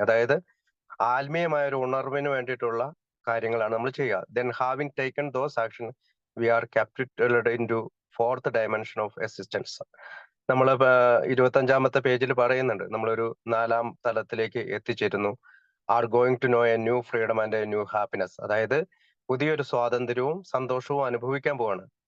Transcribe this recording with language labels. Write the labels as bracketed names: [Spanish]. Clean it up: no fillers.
[Malayalam] അതായത് ആത്മീയമായ ഒരു ഉണർവിന് വേണ്ടിയിട്ടുള്ള കാര്യങ്ങളാണ് നമ്മൾ ചെയ്യുക. [English] Then having taken those actions, we are captured into 4th dimension of existence. [Malayalam] നമ്മൾ 25-ാമത്തെ പേജിൽ പറയുന്നുണ്ട്, നമ്മളൊരു 4-ാം തലത്തിലേക്ക് എത്തിച്ചേരുന്നു. [English] Are going to know a new freedom and a new happiness. [Malayalam] അതായത് പുതിയൊരു സ്വാതന്ത്ര്യവും സന്തോഷവും അനുഭവിക്കാൻ പോവാണ്.